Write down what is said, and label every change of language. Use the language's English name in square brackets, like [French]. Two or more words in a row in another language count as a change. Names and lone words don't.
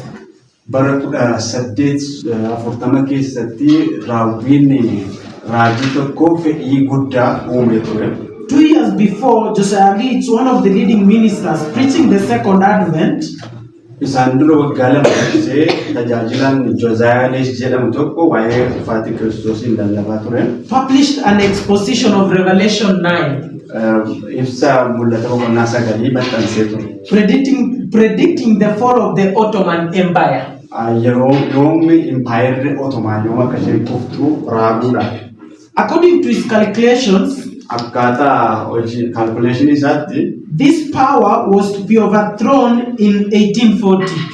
[Oromo] Bara saddeet afurtama keessatti raawwiin raajii tokko fedhii guddaa uume ture. [English] 2 years before, Josiah Leach, one of the leading ministers, preaching the second advent, [Oromo] isaan dura waggaa lama dursee tajaajilaan Josiah Leach jedhamu tokko waa'ee dhufaatii Kiristoosiin lallabaa ture. [English] Published an exposition of Revelation 9. [Oromo] Ibsa mul'ata boqonnaa 9 maxxansee ture. [English] Predicting the fall of the Ottoman Empire. According to his calculations, this power was to be overthrown in 1840.